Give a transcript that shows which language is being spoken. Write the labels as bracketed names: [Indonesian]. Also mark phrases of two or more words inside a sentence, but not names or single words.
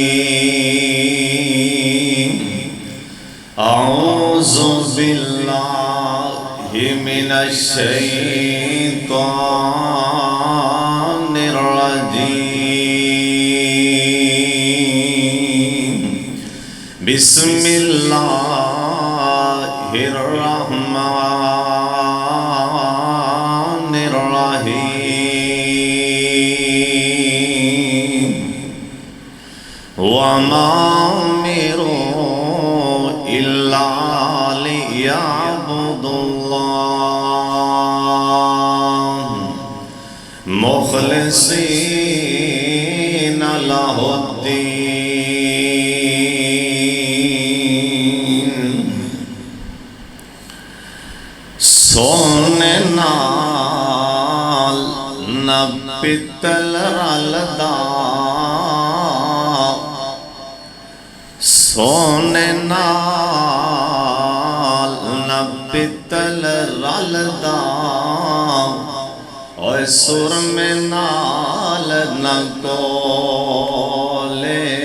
[Arabic] اعوذ باللہ من الشیطان الرجیم، بسم اللہ الرحمن الرحیم۔ وما أمروا إلا ليعبدوا الله مخلصين له الدين. [Punjabi] سونے نال نہ پتل رلدا، سونے نال نہ پتل رلدا، اور سرمے نال نہ کولے.